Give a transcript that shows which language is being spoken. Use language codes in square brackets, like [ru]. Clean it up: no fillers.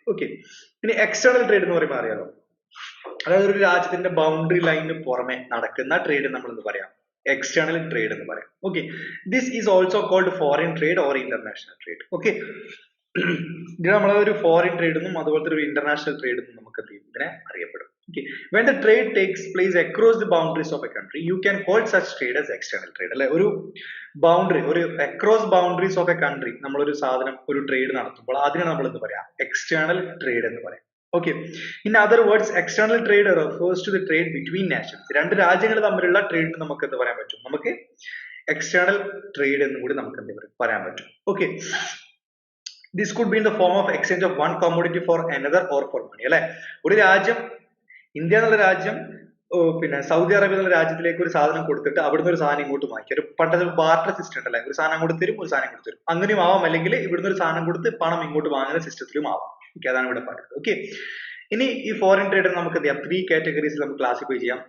[ml] Okay, ഇനി external trade എന്ന് പറയുമ്പോൾ അറിയാലോ, അതായത് ഒരു രാജ്യത്തിന്റെ ബൗണ്ടറി ലൈനിന് പുറമെ നടക്കുന്ന ട്രേഡ് നമ്മൾ എന്ത് പറയാം, എക്സ്റ്റേണൽ ട്രേഡ് എന്ന് പറയാം. [en] Okay, this is also called foreign trade or international trade. [ml] Okay, ഇത് നമ്മളൊരു ഫോറിൻ ട്രേഡ് എന്നും അതുപോലത്തെ ഒരു ഇന്റർനാഷണൽ ട്രേഡ് എന്നും നമുക്ക് ഇതിനെ അറിയപ്പെടും. [en] Okay, when the trade takes place across the boundaries of a country, you can call such trade as external trade. [ml] അല്ലെ, ഒരു ബൗണ്ടറി, ഒരു across boundaries of a country നമ്മൾ ഒരു സാധനം, ഒരു ട്രേഡ് നടത്തുമ്പോൾ അതിനെ നമ്മൾ എന്ത് പറയാം, എക്സ്റ്റേണൽ ട്രേഡ് എന്ന് പറയാം. [en] Okay, in other words, external trade refers to the trade between nations. [ml] രണ്ട് രാജ്യങ്ങൾ തമ്മിലുള്ള ട്രേഡ് നമുക്ക് എന്ത് പറയാൻ പറ്റും, നമുക്ക് എക്സ്റ്റേണൽ ട്രേഡ് എന്ന് കൂടി നമുക്ക് എന്ത് പറയാൻ പറ്റും. [en] Okay, this could be in the form of exchange of one commodity for another or for money. [ml] അല്ലെ, ഒരു രാജ്യം, ഇന്ത്യ എന്നുള്ള രാജ്യം പിന്നെ സൗദി അറേബ്യ എന്നുള്ള രാജ്യത്തിലേക്ക് ഒരു സാധനം കൊടുത്തിട്ട് അവിടുന്ന് ഒരു സാധനം ഇങ്ങോട്ട് വാങ്ങിക്കുക, ഒരു പണ്ടത്തെ ബാർട്ടർ സിസ്റ്റം ഉണ്ടല്ലേ, ഒരു സാധനം അങ്ങോട്ട് തരും, ഒരു സാധനം ഇങ്ങോട്ട് തരും, അങ്ങനെയും ആവാം. അല്ലെങ്കിൽ ഇവിടുന്ന് ഒരു സാധനം കൊടുത്ത് പണം ഇങ്ങോട്ട് വാങ്ങുന്ന സിസ്റ്റത്തിലും ആവാം. അതാണ് ഇവിടെ പറയുന്നത്. ഓക്കെ, ഇനി ഈ ഫോറിൻ ട്രേഡ് നമുക്ക് എന്ത് ചെയ്യാം, 3 കാറ്റഗറീസിൽ നമുക്ക് ക്ലാസിഫൈ ചെയ്യാം.